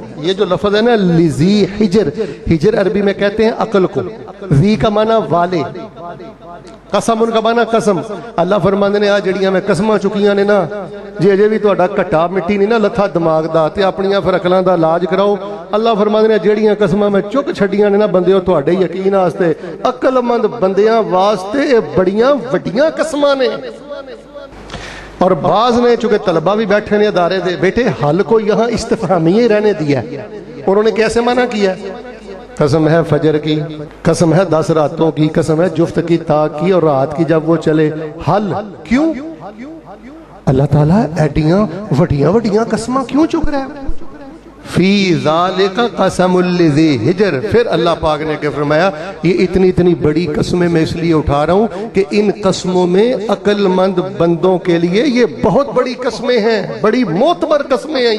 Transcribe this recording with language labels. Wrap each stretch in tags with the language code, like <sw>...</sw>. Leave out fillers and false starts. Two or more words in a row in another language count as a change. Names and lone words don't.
<ur>یہ جو لفظ ہے نا</ur> <ar>لذی حجر،</ar> <ur>حجر عربی میں کہتے ہیں عقل کو، ذی کا معنی والے، قسم ان کا معنی قسم۔</ur> <pa>اللہ فرماندے نے آ جڑیاں میں قسماں چکیاں نے نا، جی اجے بھی تہاڈا کٹا مٹی نہیں نا لتھا دماغ دا تے اپنیاں پھر عقلاں دا علاج کراؤ۔ اللہ فرماندے نے جڑیاں قسماں میں چک چھڈیاں نے نا بندیو تہاڈے یقین واسطے، عقل مند بندیاں واسطے اے بڑیاں وڈیاں قسماں نے۔</pa> <ur>اور بعض نے چونکہ طلبہ بھی</ur> <pa>بیٹھے نے ادارے دے،</pa> <ur>بیٹے حل کو یہاں استفہامیہ ہی رہنے دیا ہے، انہوں نے کیسے معنی کیا ہے؟ قسم ہے فجر کی، قسم ہے 10 راتوں کی، قسم ہے جفت کی، تاک کی، اور رات کی جب وہ چلے۔</ur> <pa>حل کیوں؟ اللہ تعالیٰ ایڈیاں وڈیاں وڈیاں قسماں کیوں چک رہا ہے؟</pa> <ar>فی ذالک قسم لذی حجر،</ar> <ur>پھر اللہ پاک نے کہ فرمایا یہ اتنی بڑی قسمیں میں اس لیے اٹھا رہا ہوں کہ ان قسموں میں عقل مند بندوں کے لیے یہ بہت بڑی قسمیں ہیں، بڑی معتبر قسمیں ہیں۔</ur>